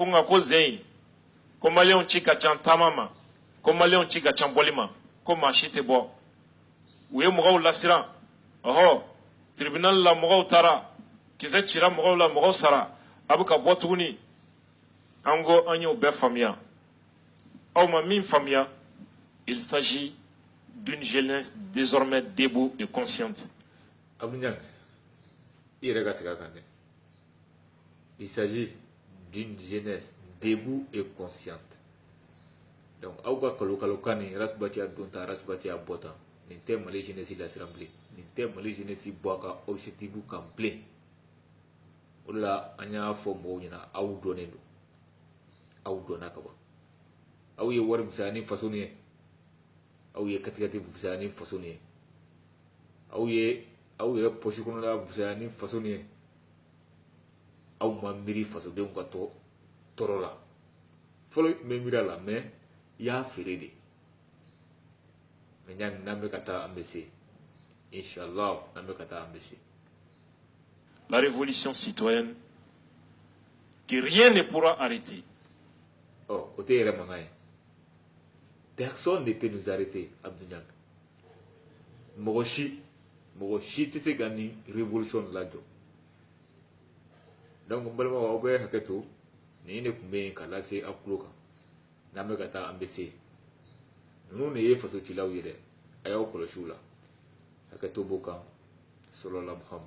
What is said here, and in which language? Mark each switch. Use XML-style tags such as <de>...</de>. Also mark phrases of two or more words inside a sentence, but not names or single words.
<bm>nka ko zen ko maliyɛnw ci ka ca taama ma ko maliyɛnw ci ka ca bɔli ma ko maa si tɛ bɔ u ye mɔgɔw lasiran ɔhɔ tribunal la mɔgɔw taara kisɛ cira mɔgɔw la mɔgɔw sara a bɛ ka bɔ tuguni an ko an y'o bɛɛ faamuya aw ma min faamuya</bm> <fr>il s'agit d'une jeunesse désormais debout et consciente.</fr> <bm>Abu Ɲang i yɛrɛ ka segin a kan dɛ</bm> <fr>il s'agit d'une jeunesse debout et consciente</fr> <bm>donc aw ka kalo-kalokan ni Razbach y'a don ta Razbach y'a bɔ tan nin tɛ Mali jeunesse lasiran bilen nin tɛ Mali jeunesse bɔ a ka objectif kan bilen o de la an y'a fɔ mɔgɔw ɲɛna aw dɔnnen don aw dɔnna ka ban aw ye wari fisaya ni faso ni ye aw ye katigati fisaya ni faso ni ye aw yɛrɛ poche kɔnɔna fisaya ni faso ni ye aw ma miiri fasodenw ka tɔɔrɔ la fɔlɔ n bɛ miiri a la mais i y'a feere de mais Ɲang n'an bɛ ka taa an bɛ se inchallah n'an bɛ ka taa an bɛ se.</bm> <fr>La révolution citoyenne que rien ne pourra arrêter.</fr> <bm>Oh, o tɛ yɛrɛ mankan ye</bm> <fr>personne ne peut nous arrêter</fr> <bm>Abu Ɲang mɔgɔ si tɛ se ka nin révolution lajɔ donc n balimaw aw bɛ hakɛ to nin de tun bɛ yen ka lase aw tulo kan n'an bɛ ka taa an bɛ se ninnu de ye fasocilaw ye dɛ a y'aw kɔlɔsi u la hakɛ to b'o kan sallallahu Muhammad.</bm>